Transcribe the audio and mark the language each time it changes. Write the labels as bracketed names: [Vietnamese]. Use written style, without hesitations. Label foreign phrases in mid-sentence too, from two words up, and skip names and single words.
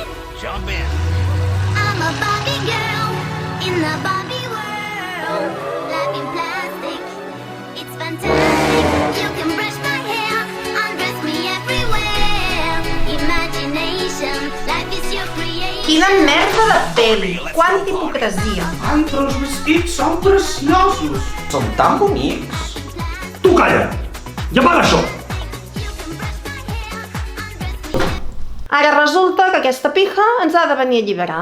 [English] Jump in. I'm a Barbie girl in the Barbie world. Life in plastic, it's fantastic. You can brush my hair, undress me everywhere. Imagination, life is your creation. [Catalan] Quina merda de pel·li! Quanta hipocresia! Ai, però els vestits són preciosos! Són tan bonics! Tu calla! I apaga això! Ara resulta que aquesta pija ens ha de venir a alliberar.